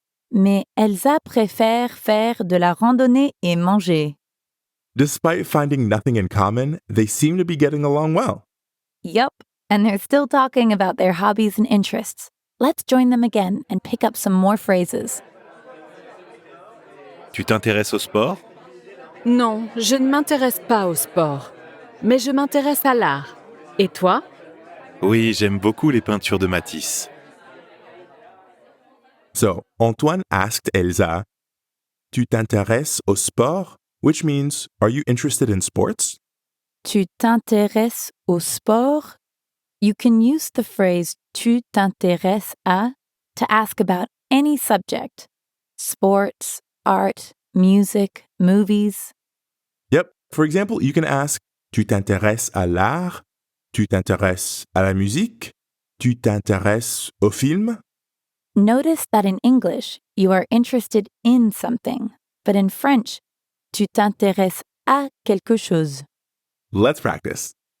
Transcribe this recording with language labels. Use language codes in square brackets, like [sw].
[fr] Mais Elsa préfère faire de la randonnée et manger. [en] Despite finding nothing in common, they seem to be getting along well. Yup, and they're still talking about their hobbies and interests. Let's join them again and pick up some more phrases. [fr] Tu t'intéresses au sport? Non, je ne m'intéresse pas au sport, mais je m'intéresse à l'art. Et toi? Oui, j'aime beaucoup les peintures de Matisse. [en] So, Antoine asked Elsa, [fr] Tu t'intéresses au sport? [en] Which means, are you interested in sports? [fr] Tu t'intéresses au sport? [en] You can use the phrase [fr] tu t'intéresses à [en] to ask about any subject. Sports, art, music, movies. Yep. For example, you can ask, [fr] Tu t'intéresses à l'art? [en] Tu t'intéresses à la musique? Tu t'intéresses au film? Notice that in English, you are interested in something, but in French, [fr] tu t'intéresses à quelque chose. [en] Let's practice.